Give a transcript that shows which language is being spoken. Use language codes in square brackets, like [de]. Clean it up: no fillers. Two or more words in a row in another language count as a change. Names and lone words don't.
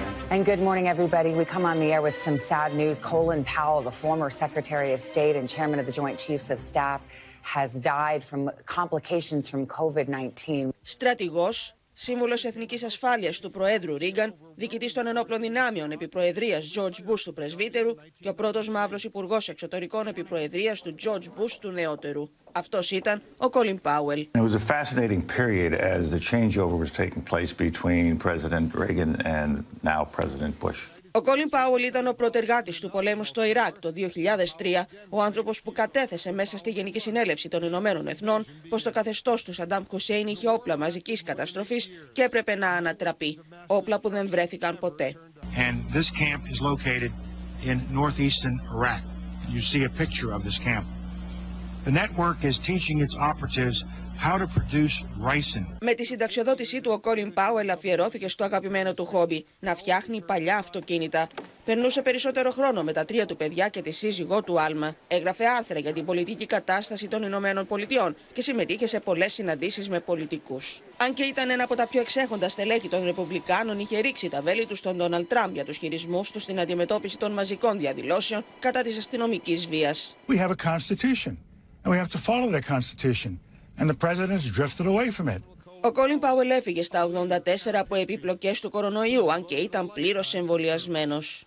[en] And good morning, everybody. We come on the air with some sad news. Kόλιν Πάουελ, the former Secretary of State and Chairman of the Joint Chiefs of Staff, has died from complications from COVID-19. [el] Στρατηγός, σύμβολος εθνικής ασφάλειας του Προέδρου Ρίγκαν, διοικητής των ενόπλων δυνάμεων επί προεδρίας George Bush του Πρεσβύτερου και ο πρώτος μαύρος υπουργός εξωτερικών επί προεδρίας του George Bush του Νεότερου. Αυτός ήταν ο Κόλιν Πάουελ. [en] It was a fascinating period as the changeover was taking place between President Reagan and now President Bush. [el] Ο Κόλιν Πάουελ ήταν ο πρωτεργάτης του πολέμου στο Ιράκ το 2003, ο άνθρωπος που κατέθεσε μέσα στη Γενική Συνέλευση των Ηνωμένων Εθνών πως το καθεστώς του Σαντάμ Χουσέιν είχε όπλα μαζικής καταστροφής και έπρεπε να ανατραπεί. Όπλα που δεν βρέθηκαν ποτέ. [en] And this camp is located in northeastern Iraq. You see a picture of this camp. The network is teaching its operatives how to produce ricin. [el] Με τη συνταξιοδότησή του, ο Κόλιν Πάουελ αφιερώθηκε στο αγαπημένο του χόμπι, να φτιάχνει παλιά αυτοκίνητα. Περνούσε περισσότερο χρόνο με τα 3 του παιδιά και τη σύζυγό του Άλμα. Έγραφε άρθρα για την πολιτική κατάσταση των Ηνωμένων Πολιτειών και συμμετείχε σε πολλές συναντήσεις με πολιτικούς. Αν και ήταν ένα από τα πιο εξέχοντα στελέχη των Ρεπουμπλικάνων, είχε ρίξει τα βέλη του στον Ντόναλντ Τραμπ για τους χειρισμούς του στην αντιμετώπιση των μαζικών διαδηλώσεων κατά της αστυνομικής βίας. [en] We have a constitution and we have to follow that constitution. And the president's drifted away from it. [el] Ο Κόλιν Πάουελ έφυγε στα 84 από επιπλοκές του κορωνοϊού, αν και ήταν πλήρως εμβολιασμένος.